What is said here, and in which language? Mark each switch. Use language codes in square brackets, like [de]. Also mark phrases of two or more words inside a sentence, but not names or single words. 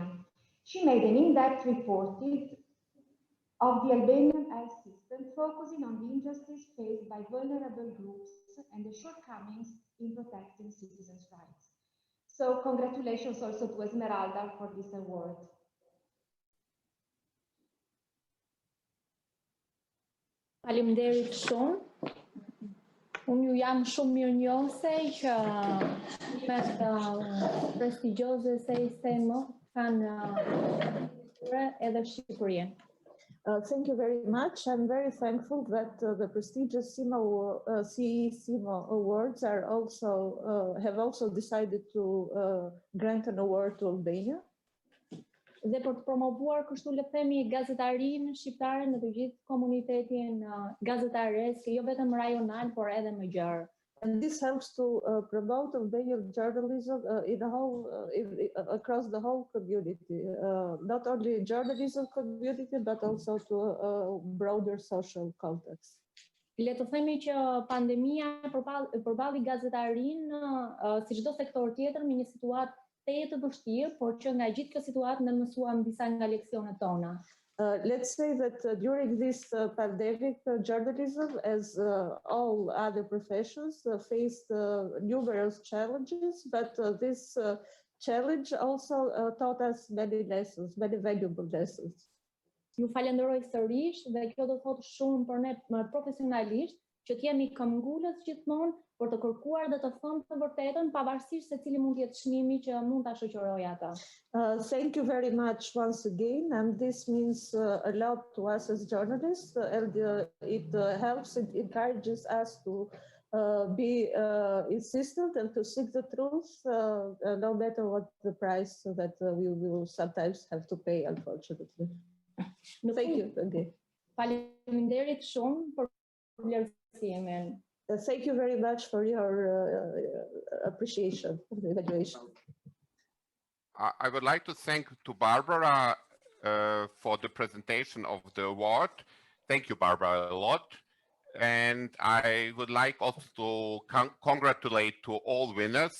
[en] She made an in-depth report of the Albanian health system, focusing on the injustice faced by vulnerable groups and the shortcomings in protecting citizens' rights. So congratulations also to Esmeralda for this award. [sq] Faleminderit shumë. Unë ju jam shumë mirënjohëse që çmimet prestigjioze se i Seemf kanë edhe Shqipërinë. [en] Thank you very much. I'm very thankful that the prestigious Seemf Awards are have also decided to grant an award to Albania. [sq] Dhe për të promovuar kështu le të themi gazetarinë shqiptare në të gjithë komunitetin gazetaresk, jo vetëm rajonal, por edhe më gjerë. [en] And this helps to promote Albanian journalism across the whole community, not only journalism community, but also to a broader social context. [sq] Le të themi që pandemia përballi gazetarinë si çdo sektor tjetër me një situatë të vështirë, por që nga gjithë kjo situatë ne mësuam disa nga leksionet tona. [en] Let's say that during this pandemic, journalism, as all other professions, faced numerous challenges, but this challenge also taught us many lessons, many valuable lessons. [sq] Ju falenderoj sërish dhe kjo do thotë shumë për ne profesionalisht që të jemi këmbgulës gjithmonë për të kërkuar dhe të thënë të vërtetën pavarësisht se cili mund të jetë çmimi që mund ta shoqërojë ata. [en] Thank you very much once again, and this means a lot to us as journalists, and it helps, it encourages us to be insistent and to seek the truth, no matter what the price that we will sometimes have to pay, unfortunately. Thank you again. [sq] Faleminderit shumë për vlerësimin. [en] Thank you very much for your appreciation of the evaluation. I would like to thank to Barbara for the presentation of the award. Thank you, Barbara, a lot. And I would like also to congratulate to all winners.